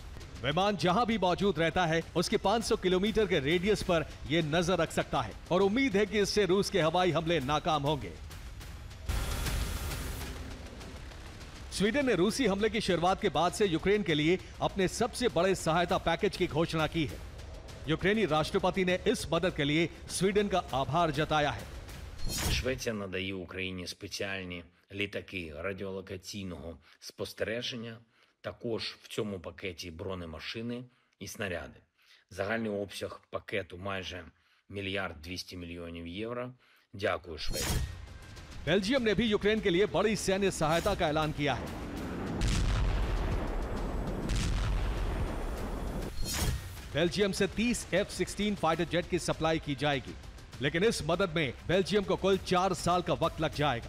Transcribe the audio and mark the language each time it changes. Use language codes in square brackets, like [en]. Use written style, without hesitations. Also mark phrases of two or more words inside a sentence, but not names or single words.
[hi] विमान जहां भी मौजूद रहता है उसके 500 किलोमीटर के रेडियस पर यह नजर रख सकता है और उम्मीद है कि इससे रूस के हवाई हमले नाकाम होंगे। स्वीडन ने रूसी हमले की शुरुआत के बाद से यूक्रेन के लिए अपने सबसे बड़े सहायता पैकेज की घोषणा की है। यूक्रेनी राष्ट्रपति ने इस मदद के लिए स्वीडन का आभार जताया है। [uk] Швеція надає Україні спеціальні літаки радіолокаційного спостереження. Також в цьому пакеті бронемашини і снаряди. Загальний обсяг пакету майже 1,2 мільярда євро. Дякую, Швеція. [hi] बेल्जियम ने भी यूक्रेन के लिए बड़ी सैन्य सहायता का ऐलान किया है। बेल्जियम से 30 F-16 [en] fighter jet [hi] की सप्लाई की जाएगी, लेकिन इस मदद में बेल्जियम को कुल 4 साल का वक्त लग जाएगा।